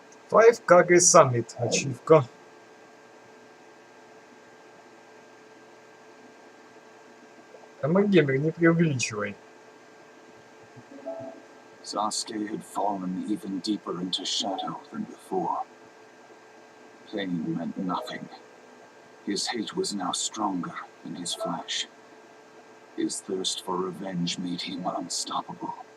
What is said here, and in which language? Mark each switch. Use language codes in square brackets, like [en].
[en] Five Kage Summit, ачивка. [ru] Геймер, не преувеличивай. [en] Sasuke had fallen even deeper into shadow than before. Pain meant nothing. His hate was now stronger than his flesh. His thirst for revenge made him unstoppable.